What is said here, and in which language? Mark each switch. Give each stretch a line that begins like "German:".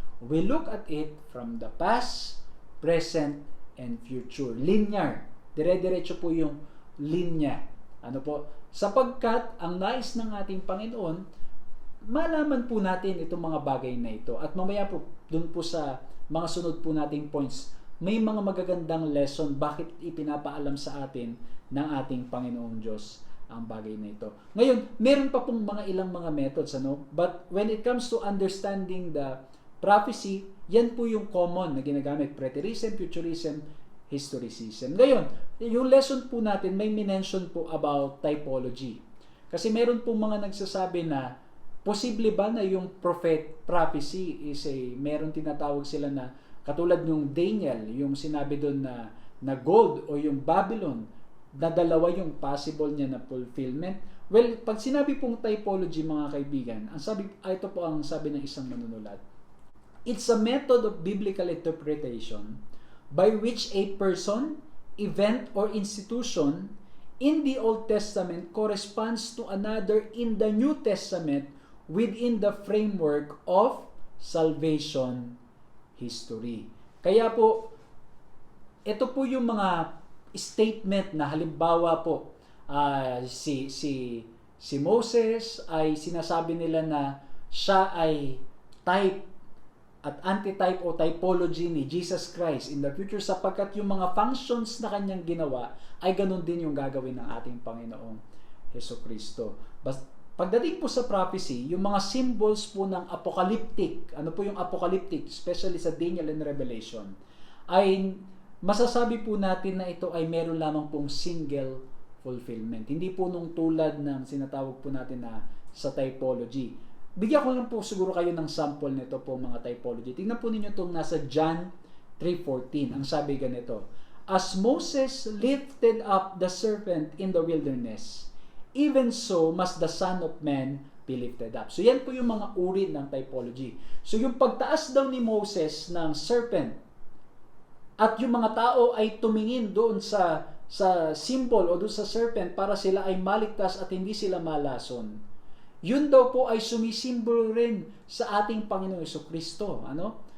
English: We look at it from the past, present, and future.
Filipino: Linear. Dire-diretso po yung linya. Ano po? Sapagkat ang nais ng ating Panginoon, malaman po natin itong mga bagay na ito. At mamaya po, dun po sa mga sunod po nating points, may mga magagandang lesson bakit ipinapaalam sa atin ng ating Panginoong Diyos ang bagay na ito. Ngayon, meron pa pong ilang mga methods,
English: but when it comes to understanding the prophecy,
Filipino: yan po yung common na ginagamit: preterism, futurism, historicism. Ngayon, yung lesson po natin may minention po about typology. Kasi meron po mga nagsasabi na posible ba na yung prophecy is meron tinatawag sila na katulad yung Daniel, yung sinabi doon na gold o yung Babylon, na dalawa yung possible niya na fulfillment. Well, pag sinabi pong typology, mga kaibigan, ito po ang sabi ng isang manunulat.
English: It's a method of biblical interpretation by which a person, event, or institution in the Old Testament corresponds to another in the New Testament within the framework of salvation history.
Filipino: Kaya po, ito po yung mga statement na halimbawa po, si Moses ay sinasabi nila na siya ay type at antitype o typology ni Jesus Christ in the future, sapagkat yung mga functions na kanyang ginawa ay ganun din yung gagawin ng ating Panginoong Hesukristo. Pagdating po sa prophecy, yung mga symbols po ng apocalyptic, ano po yung apocalyptic, especially sa Daniel and Revelation, ay masasabi po natin na ito ay meron lamang pong single fulfillment. Hindi po nung tulad ng sinatawag po natin na sa typology. Bigyan ko lang po siguro kayo ng sample nito po mga typology. Tingnan po ninyo itong nasa John 3:14. Ang sabi ganito:
English: As Moses lifted up the serpent in the wilderness, even so must the Son of Man be lifted up.
Filipino: So yan po yung mga uri ng typology. So yung pagtaas daw ni Moses ng serpent at yung mga tao ay tumingin doon sa sa symbol o doon sa serpent para sila ay maligtas at hindi sila malason. Yun daw po ay sumisimbolo rin sa ating Panginoong Jesucristo. Ano?